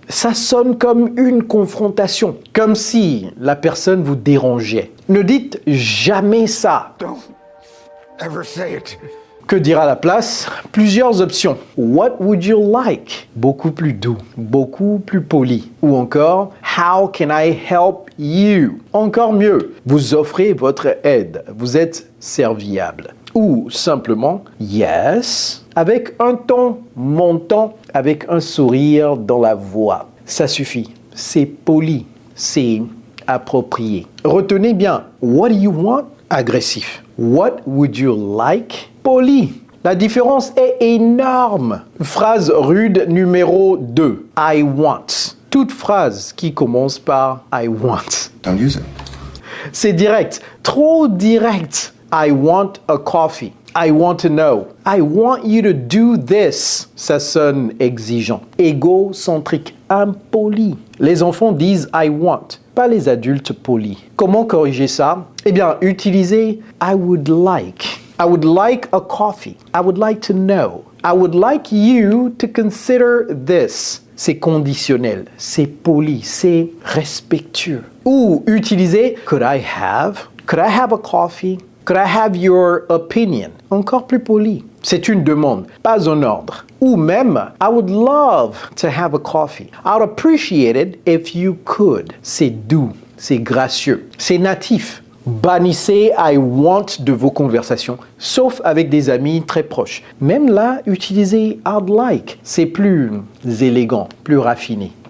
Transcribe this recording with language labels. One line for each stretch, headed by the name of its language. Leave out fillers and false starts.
French: Ça sonne comme une confrontation, comme si la personne vous dérangeait. Ne dites jamais ça.
English: Don't ever say it.
French: Que dire à la place? Plusieurs options.
English: What would you like?
French: Beaucoup plus doux, beaucoup plus poli. Ou encore,
English: how can I help you?
French: Encore mieux, vous offrez votre aide, vous êtes serviable. Ou simplement, yes, avec un ton montant, avec un sourire dans la voix. Ça suffit, c'est poli, c'est approprié. Retenez bien,
English: what do you want? Agressif. What would you like? Poli.
French: La différence est énorme. Phrase rude numéro 2.
English: I want.
French: Toute phrase qui commence par
English: I want. Don't use it.
French: C'est direct, trop direct.
English: I want a coffee. I want to know. I want you to do this.
French: Ça sonne exigeant, égocentrique, impoli. Les enfants disent
English: I want,
French: pas les adultes polis. Comment corriger ça? Eh bien, utilisez
English: I would like. I would like a coffee. I would like to know. I would like you to consider this.
French: C'est conditionnel, c'est poli, c'est respectueux. Ou utilisez
English: could I have? Could I have a coffee? Could I have your opinion?
French: Encore plus poli. C'est une demande, pas un ordre. Ou même,
English: I would love to have a coffee. I would appreciate it if you could.
French: C'est doux, c'est gracieux, c'est natif. Bannissez
English: I want
French: de vos conversations, sauf avec des amis très proches. Même là, utilisez
English: I'd like.
French: C'est plus élégant, plus raffiné.